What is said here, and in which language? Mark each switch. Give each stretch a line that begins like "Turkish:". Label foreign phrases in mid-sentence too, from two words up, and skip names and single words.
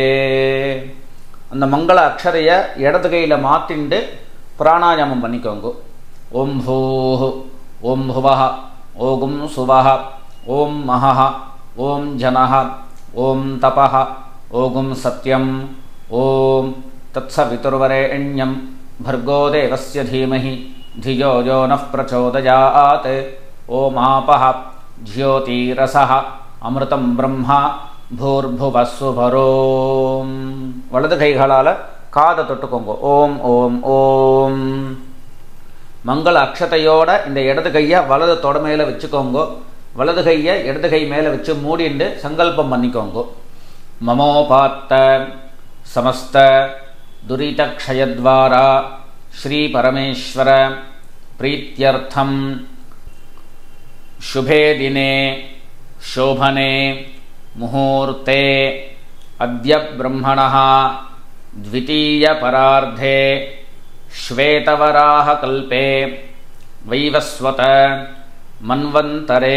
Tamil: அந்த மங்கள அக்ஷரையை இடது கையில் மாற்றிண்டு பிராணாயாமம் பண்ணிக்கோங்க.
Sanskrit: ओं भूः ओं भुवः ओं सुवः ओं महः ओं जनः ओं तपः ओं सत्यं ओं तत्सवितुर्वरेण्यं भर्गो देवस्य धीमहि धियो यो नः प्रचोदयात् ओमापः ज्योतिरसः अमृतं ब्रह्मा भूर्भुवस्सुभरोम्.
Tamil: வலது கைகளால் காதை தொட்டுக்கோங்க.
Sanskrit: ॐ ॐ ॐ.
Tamil: மங்கள அக்ஷதையோட இந்த இடது கையை வலது தொட மேலே வச்சுக்கோங்க. வலது கையை இடது கை மேலே வச்சு மூடிண்டு சங்கல்பம் பண்ணிக்கோங்க.
Sanskrit: மமோபாத்த समस्त दुरितक्षयद्वारा श्री परमेश्वर प्रीत्यर्थम शुभे दिने शोभने मुहूर्ते अद्य ब्रह्मणः द्वितीय परार्धे श्वेतवराह कल्पे वैवस्वत मन्वन्तरे